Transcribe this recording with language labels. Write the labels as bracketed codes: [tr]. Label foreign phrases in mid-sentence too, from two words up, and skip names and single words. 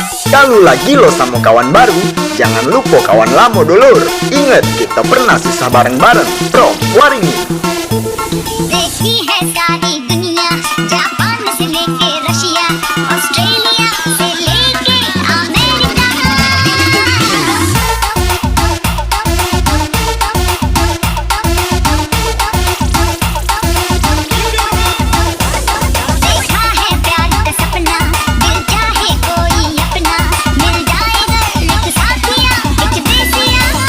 [id] Kalau lagi lo sama kawan baru, jangan lupa kawan lama dulur. Ingat, kita pernah susah bareng-bareng. [en] From Waringin. [hi] देखी है सारी दुनिया, जापान से लेके रशिया, ऑस्ट्रेलिया से लेके अमेरिका। देखा है प्यार का सपना, दिल चाहे कोई अपना, मिल जाएगा एक साथिया, एक देसिया।